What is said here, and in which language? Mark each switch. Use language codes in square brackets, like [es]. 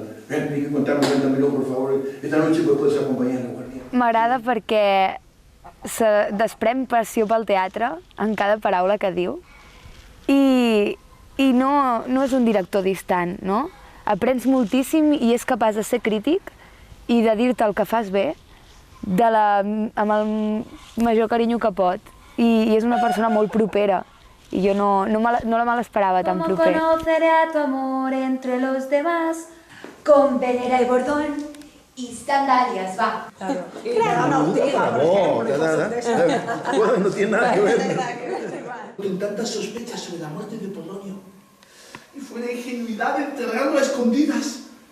[es] Hay que contarme, cuéntamelo, por favor. Esta noche puedes acompañar a la guardia. [ca] M'agrada perquè se desprèn passió pel teatre en cada paraula que diu i no és un director distant, no? Aprens moltíssim i és capaç de ser crític i de dir-te el que fas bé amb el major carinyo que pot. I és una persona molt propera i jo no me l'esperava tan proper. [es] ¿Cómo conoceré a tu amor entre los demás? Con velera y bordón y sandalias, va. Claro. No tiene nada que ver. Con tantas sospechas sobre la muerte de Polonio y fue la ingenuidad de enterrarlo a escondidas.